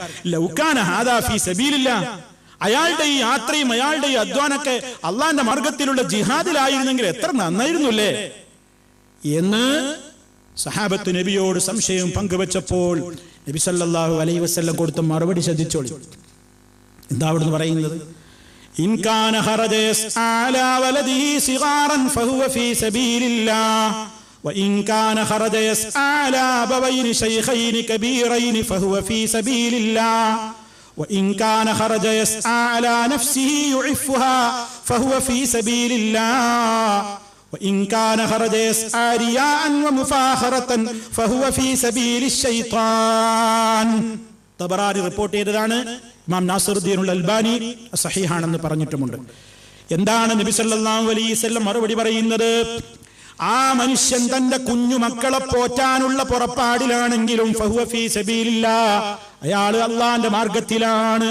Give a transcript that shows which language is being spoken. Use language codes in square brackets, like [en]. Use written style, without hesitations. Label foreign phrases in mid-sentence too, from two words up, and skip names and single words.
[ar] لو كان هذا في سبيل الله, [ml] അയാളുടെ ഈ യാത്രയും അയാളുടെ ഈ അധ്വാനൊക്കെ അള്ളാന്റെ മാർഗത്തിലുള്ള ജിഹാദിലായിരുന്നെങ്കിൽ എത്ര നന്നായിരുന്നുല്ലേ എന്ന് സഹാബത്ത് നബിയോട് സംശയം പങ്കുവച്ചപ്പോൾ നബി [ar] صلى الله عليه وسلم [ml] കൊടുത്ത മറുപടി ശ്രദ്ധിച്ചോളി. എന്താ അവിടുന്ന് പറയുന്നത്? [ar] إن كان خرج يسعى على ولده صغارا فهو في سبيل الله وإن كان خرج يسعى على أبوين شيخين كبيرين فهو في سبيل الله وإن كان خرج يسعى على نفسه يعفها فهو في سبيل الله وإن كان خرج يسعى رياء ومفاخرة فهو في سبيل الشيطان. [ml] തബറാനി റിപ്പോർട്ട് ചെയ്തതാണ്. ഇമാം നാസിറുദ്ദീനുൽ അൽബാനി സഹീഹാണെന്ന് പറഞ്ഞിട്ടുമുണ്ട്. എന്താണ് നബി [ar] صلى الله عليه وسلم [ml] മറുപടി പറയുന്നത്? ആ മനുഷ്യൻ തന്റെ കുഞ്ഞുമക്കളെ പോറ്റാനുള്ള പുറപ്പാടിലാണെങ്കിലും [ar] فهو في سبيل الله, [ml] അയാള് അള്ളാന്റെ മാർഗത്തിലാണ്.